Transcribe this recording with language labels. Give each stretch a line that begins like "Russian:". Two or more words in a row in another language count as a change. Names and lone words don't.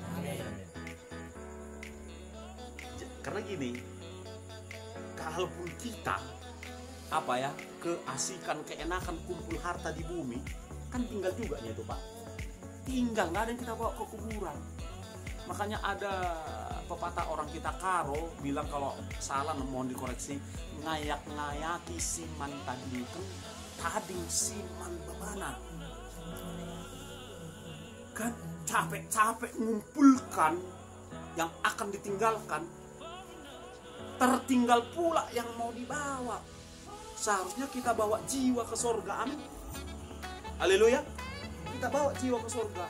Indonesian: Karena gini, kalaupun kita keasikan, keenakan kumpul harta di bumi, kan tinggal juga itu Pak. Tinggal, nggak ada yang kita bawa ke kuburan. Makanya ada pepatah orang kita karo bilang, kalau salah mohon dikoreksi,
Batak Karo: ngayak-ngayaki siman tading siman bebana.
Indonesian: Kan capek-capek ngumpulkan yang akan ditinggalkan, tertinggal pula yang mau dibawa. Seharusnya kita bawa jiwa ke surga, amin. Haleluya. Kita bawa jiwa ke surga.